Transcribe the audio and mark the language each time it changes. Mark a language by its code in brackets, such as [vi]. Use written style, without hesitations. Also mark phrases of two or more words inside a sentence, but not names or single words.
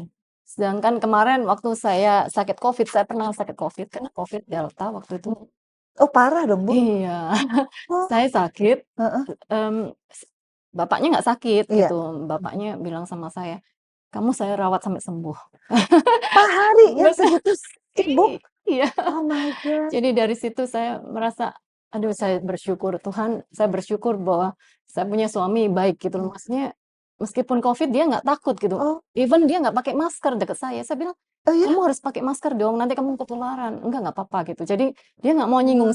[id] Sedangkan kemarin waktu saya sakit Covid, saya pernah sakit Covid, karena Covid Delta waktu itu. Oh parah dong, Bu? Iya, Oh, saya sakit, heeh, mmm, s bapaknya nggak sakit iya. gitu, Mhm. bapaknya bilang sama saya, "Kamu saya rawat sampai sembuh." Per hari yang Bener, segitu sibuk? iya. [en] Oh my God. [id] Jadi dari situ saya merasa, aduh saya bersyukur, Tuhan, saya bersyukur bahwa saya punya suami baik gitu loh. Maksudnya meskipun Covid dia nggak takut gitu, Oh even dia nggak pakai masker deket saya bilang, oh ya? "Kamu harus pakai masker dong, nanti kamu ketularan." Nggak apa-apa," gitu. Jadi dia nggak mau nyinggung